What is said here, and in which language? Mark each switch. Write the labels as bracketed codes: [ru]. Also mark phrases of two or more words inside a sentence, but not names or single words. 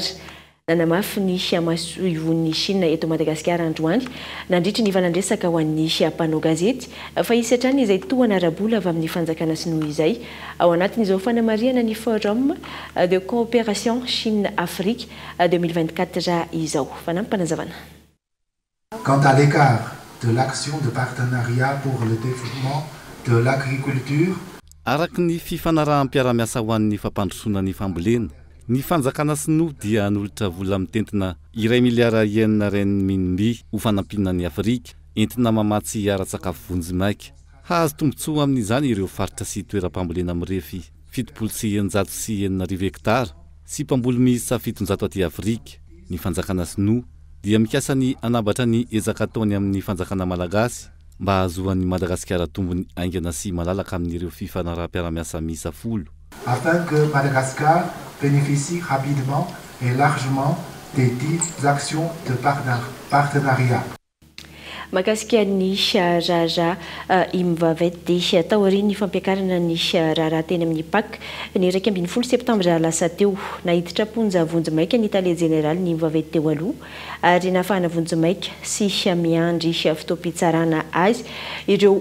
[mg] Nanamafy ny masoivon'ny Chine eto Madagasikara androany nandritry ny valandresaka ho an'ny mpanao gazety fa isy hatrany izay tohana arabola avy amin'ny fanjakana sinoa izay ao anatin'izao fanamariana ny forum de coopération Chine-Afrique 2024 izao. Fanampanazavana. [fr] Quant à l'écart de l'action de partenariat pour le développement de l'agriculture, [mg] araky ny fifanarahampiara-miasa ho an'ny fampandrosoana ny fambolena ny fanjakana sinoa dia nolotra vola mitentina 2 miliara ienina renminbi ho fanampina ny Afrika entina mamatsy ara-tsakafo vonjimaika. Hahazo tombotsoa amin'izany ireo faritra sy toeram-pambolena mirefy 790 hektara sy mpamboly miisa 700 aty Afrika. Ny fanjakana sinoa dia mikasa ny anabatra ny ezaka ataony amin'ny fanjakana malagasy mba hahazoan'ny Madagasikara tombony aingana sy malalaka amin'ireo fifanarahampiara-miasa miisa 10 [fr] afin que Madagascar bénéficie rapidement et largement des 10 actions de partenariat. [mg] mahakasika ny raharaha imivavety dia taoriany fampiakarana ny raharaha teny amin'ny pak ny 20 septambra lasa teo nahiditra ponja vonjimaika ny tale général ny imivavety teo aloha ary nahafahana vonjimaika sy miandry fitoam-pitsarana azy ireo